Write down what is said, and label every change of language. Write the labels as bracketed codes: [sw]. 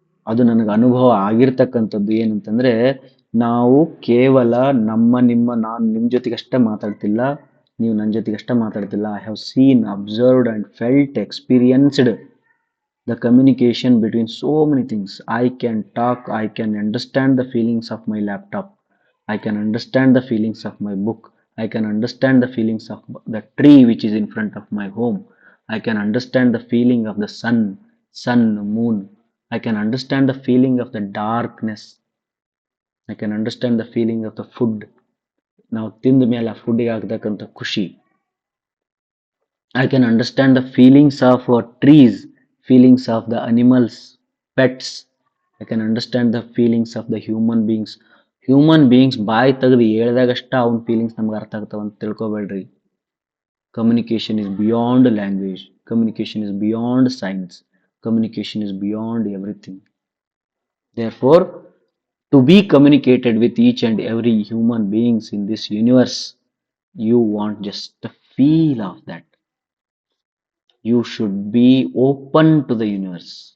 [kn] ಅದು ನನಗೆ ಅನುಭವ ಆಗಿರ್ತಕ್ಕಂಥದ್ದು ಏನಂತಂದ್ರೆ, ನಾವು ಕೇವಲ ನಾನು ನಿಮ್ಮ ಜೊತೆಗೆ ಅಷ್ಟೇ ಮಾತಾಡ್ತಿಲ್ಲ, ನೀವು ನನ್ನ ಜೊತೆಗೆ ಅಷ್ಟೇ ಮಾತಾಡ್ತಿಲ್ಲ. [en] I have seen, observed and felt, experienced the communication between so many things. I can talk, I can understand the feelings of my laptop, I can understand the feelings of my book, I can understand the feelings of the tree which is in front of my home, I can understand the feeling of the sun, moon, I can understand the feeling of the darkness, I can understand the feeling of the food. [kn] ನಾವು ತಿಂದ ಮೇಲೆ ಆ ಫುಡ್ಡಿಗೆ ಆಗ್ತಕ್ಕಂಥ ಖುಷಿ. [en] I can understand the feelings of trees, feelings of the animals, pets. I can understand the feelings of the human beings. [kn] Human beings ಬಾಯಿ ತೆಗೆದು ಹೇಳ್ದಾಗಷ್ಟ ಅವನ feelings ನಮ್ಗೆ ಅರ್ಥ ಆಗ್ತಾವ ಅಂತ ತಿಳ್ಕೊಬೇಡ್ರಿ. [en] Communication is beyond language, communication is beyond science, communication is beyond everything. Therefore, to be communicated with each and every human beings in this universe, you want just the feel of that. You should be open to the universe.